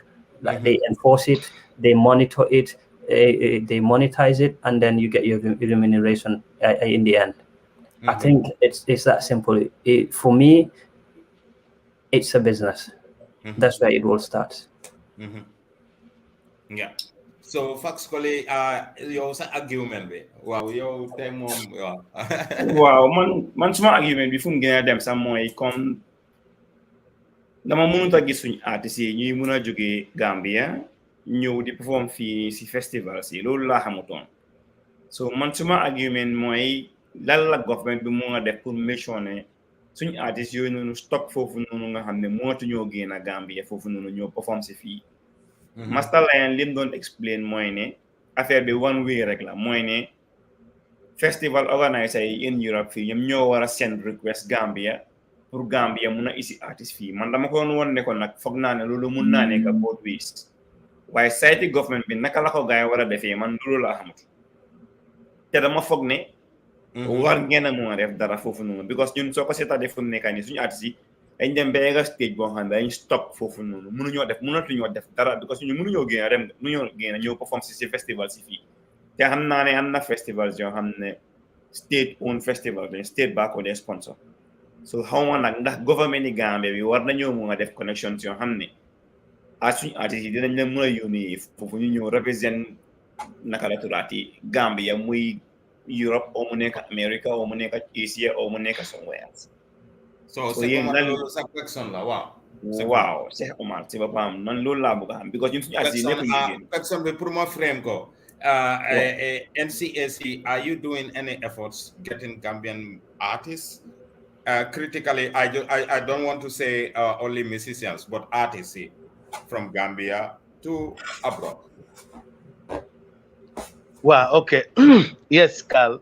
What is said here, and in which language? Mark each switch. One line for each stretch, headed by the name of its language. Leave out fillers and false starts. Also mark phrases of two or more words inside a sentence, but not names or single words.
English: Like they enforce it, they monitor it, they monetize it, and then you get your remuneration in the end. I think it's that simple. For me, it's a business. That's where it all starts. Yeah.
Wolof: So Fax Colley, yow sa argument bi waaw yow tey moom waaw man suma argument bi fu mu gën a dem sax mooy comme dama mënut a gis suñu artistes yi ñuy mën a jógee Gambia ñëw di perform fii si festival si loolu laa xamutoon. So man suma argument mooy lan la government bi mu nga def pour
English: make sure
Wolof: ne suñu artistes yooyu noonu stock foofu noonu nga xam ne mënatuñoo génn a Gambia foofu noonu ñoo perform si fii. Master Lion lim doon explain mooy ne affaire bi
English: one way
Wolof: rek la mooy ne
English: festival organiser
Wolof: yi
English: in Europe
Wolof: fii ñoom ñoo war a
English: send request
Wolof: Gambia pour Gambia mun a isi artiste fii man dama ko woon ne ko nag foog naa ne loolu mun naa nekk
English: both ways
Wolof: waaye site government bi naka la ko gaay war a defee man loolu laa xamut te dama foog ne war ngeen a mun a def dara foofu noonu because ñun soo ko seetaatee fu mu nekk nii suñu artiste yi dañ dem ba nga stage boo xam ne dañ stop foofu noonu mënuñoo def dara because ñu mënuñoo génn ñëw perform si festival si fii te xam naa ne am na festivals yoo xam ne
English: state owned festival
Wolof: dañ state baa ko dee sponsor so xaw ma nag ndax government yi Gambia bi war nañoo mun a def connections yoo xam ne suñu artistes yi dinañ leen mën a yónni foofu ñu ñëw represent naka la turaati Gambia muy Europe oo mu nekk America oo mu nekk Asia oo mu nekk
English: somewhere else.
Wolof: so yéen loolu sa question la waaw Cheikh Omar si boppam man loolu laa bëgg a xam because ñun suñu artistes yi nekk question bi pour ma frame ko NCAC,
English: are you doing any efforts getting Gambian artists? Critically, I don't want to say only musicians, but artists from Gambia to abroad. Wow, okay. Yes, Carl.